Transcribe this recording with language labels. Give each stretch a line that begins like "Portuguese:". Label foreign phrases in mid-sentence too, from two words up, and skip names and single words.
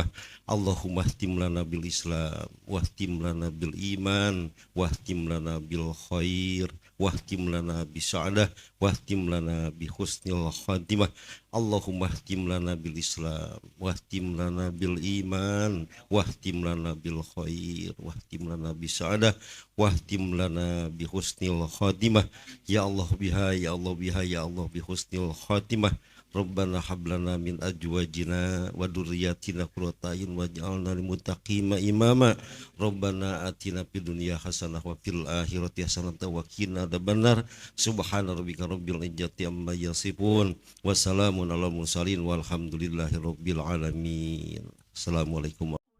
Arabic: اللهم اختم لنا بالإسلام واختم لنا بالإيمان واختم لنا بالخير واختم لنا بالسعادة واختم لنا بحسن الخاتمة. اللهم اختم لنا بالإسلام واختم لنا بالإيمان واختم لنا بالخير واختم لنا بالسعادة واختم لنا بحسن الخاتمة. يا الله بها يا الله بها يا الله بحسن الخاتمة. ربنا هب لنا من أزواجنا وذرياتنا قرة أعين واجعلنا للمتقين إماما. ربنا آتنا في الدنيا حسنة وفي الآخرة حسنة وقنا عذاب النار. سبحان ربك رب العزة عما يصفون وسلام على المرسلين والحمد لله رب العالمين. السلام عليكم ورحمة الله